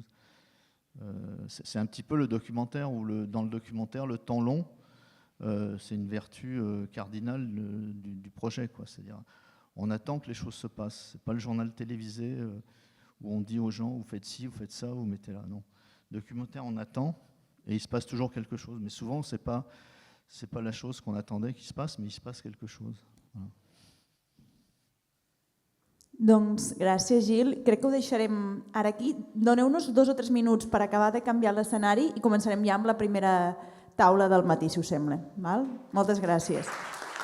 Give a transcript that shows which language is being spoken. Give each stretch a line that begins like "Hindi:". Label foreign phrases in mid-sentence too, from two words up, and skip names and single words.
French: C'est un petit peu le documentaire où dans le documentaire, le temps long, c'est une vertu cardinale du projet, quoi. C'est-à-dire, on attend que les choses se passent. C'est pas le journal télévisé où on dit aux gens, vous faites ci, vous faites ça, vous mettez là. Non, le documentaire, on attend et il se passe toujours quelque chose. Mais souvent, c'est pas la chose qu'on attendait qui se passe, mais il se passe quelque chose. Voilà.
Catalan: Doncs gràcies, Gil. Crec que ho deixarem ara aquí. Doneu-nos 2 o 3 minuts per acabar de canviar l'escenari i començarem ja amb la primera taula del matí, si us sembla. Val? Moltes gràcies.